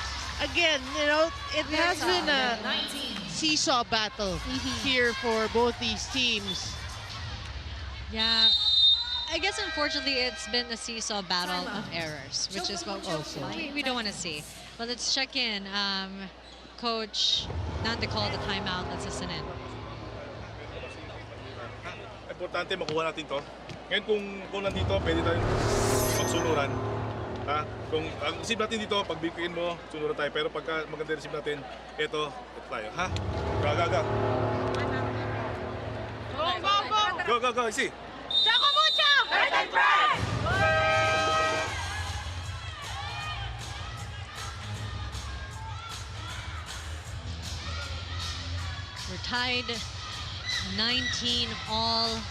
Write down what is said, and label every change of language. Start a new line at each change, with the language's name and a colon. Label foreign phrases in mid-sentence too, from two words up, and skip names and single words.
English: Again, you know, it has been a seesaw battle here for both these teams. Yeah, I guess unfortunately it's been a seesaw battle of errors, which is what we don't want to see. But let's check in. Coach, not to call the timeout. Let's listen in.
Filipino: Importante makuha natin to. Ngayon kung nandito, pwede tayong magsunuran. Ha? Kung ang receive natin dito, pag bigyan mo, sunuran tayo. Pero pagka maganda receive natin, ito tayo.
English: Ha? Go, go, go. Go, go, go. See. Choco Mucho! Earth and Pride! We're tied 19 all.